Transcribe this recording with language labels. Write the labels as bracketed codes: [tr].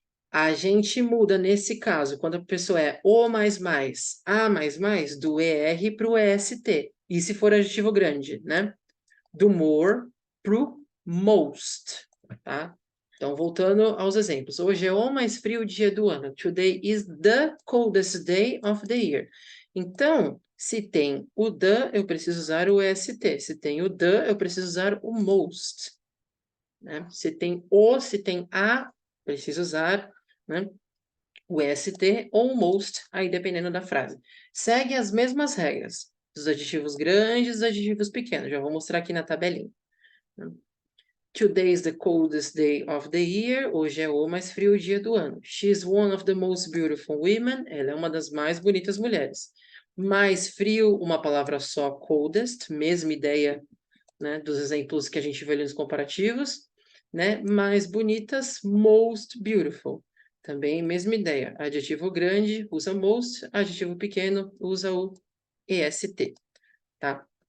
[pt] A gente muda nesse caso, quando a pessoa é o mais, a mais, do ER para o EST. E se for adjetivo grande, né? Do more pro most, tá? Então, voltando aos exemplos. Hoje é o mais frio dia do ano. [en] Today is the coldest day of the year. [pt] Então, se tem o the, eu preciso usar o est. Se tem o the, eu preciso usar o most. Né? Se tem o, se tem a, preciso usar, né, o est ou o most, aí dependendo da frase. Segue as mesmas regras dos adjetivos grandes e dos adjetivos pequenos. Já vou mostrar aqui na tabelinha. Né? [en] Today is the coldest day of the year. [pt] Hoje é o mais frio dia do ano. [en] She is one of the most beautiful women. [pt] Ela é uma das mais bonitas mulheres. Mais frio, uma palavra só, coldest. Mesma ideia, né, dos exemplos que a gente vê ali nos comparativos. Né? Mais bonitas, most beautiful. Também mesma ideia. Adjetivo grande, usa most. Adjetivo pequeno, usa o est. Tá?